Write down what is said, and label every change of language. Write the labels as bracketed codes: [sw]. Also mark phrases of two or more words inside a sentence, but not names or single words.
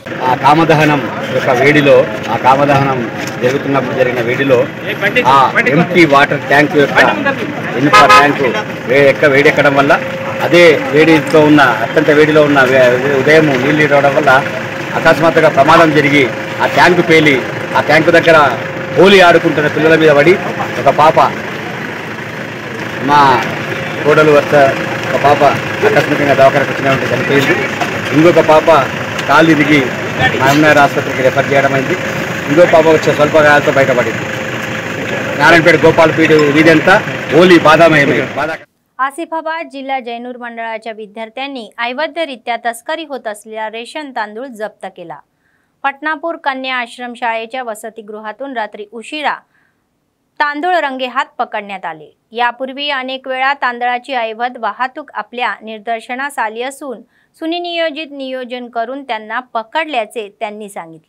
[te] ఆ కామదహనం యొక్క వేడిలో ఆ కామదహనం జరుగుతున్నప్పుడు జరిగిన వేడిలో ఆ ఎంటీ వాటర్ ట్యాంక్ యొక్క ఇనుప ట్యాంకు వేడెక్కడం వల్ల అదే వేడితో ఉన్న అత్యంత వేడిలో ఉన్న ఉదయం నీళ్ళు రావడం వల్ల అకస్మాత్తుగా ప్రమాదం జరిగి ఆ ట్యాంకు పేలి ఆ ట్యాంకు దగ్గర హోలీ ఆడుకుంటున్న పిల్లల మీద పడి ఒక పాప మా కోడలు వద్ద ఒక పాప ఆకస్మికంగా దవాఖానకు వచ్చినట్టు చనిపోయింది. ఇంకొక పాప కాలు ఇరిగి మహమ్నగర్ ఆసుపత్రికి రెఫర్ చేయడం అయింది. ఇంకో పాప వచ్చే స్వల్ప గాయాలతో బయటపడింది. నారాయణపేట गोपालपीठ వీధంతా హోలీ బాధామయమే. [mr] आसिफाबाद जिल्हा जैनूर मंडळाच्या विद्यार्थ्यांनी अवैधरित्या तस्करी होत असलेला रेशन तांदूळ जप्त केला. पटनापूर कन्या आश्रम शाळेच्या वसतिगृहातून रात्री उशिरा तांदूळ रंगेहात पकडण्यात आले. यापूर्वी अनेक वेळा तांदळाची अवैध वाहतूक आपल्या निदर्शनास आली असून सुनियोजित नियोजन करून त्यांना पकडल्याचे त्यांनी सांगितले.